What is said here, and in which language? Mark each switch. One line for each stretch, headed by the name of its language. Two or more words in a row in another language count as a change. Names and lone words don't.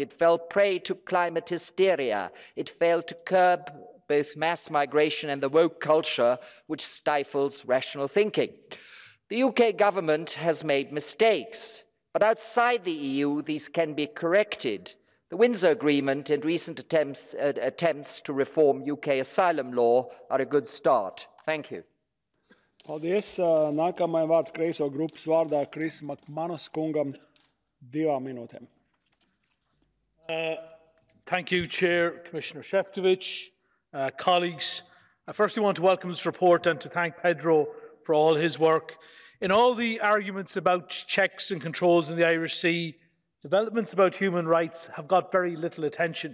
English: It fell prey to climate hysteria. It failed to curb both mass migration and the woke culture, which stifles rational thinking. The UK government has made mistakes, but outside the EU, these can be corrected. The Windsor Agreement and recent attempts to reform UK asylum law are a good start. Thank you.
Latvian: Paldies. Nākamais vārds kreiso grupas vārdā Kris Makmanas kungam 2 minūtēm.
English: Thank you, Chair, Commissioner Šefčovič, colleagues. I firstly want to welcome this report and to thank Pedro for all his work. In all the arguments about checks and controls in the Irish Sea, developments about human rights have got very little attention.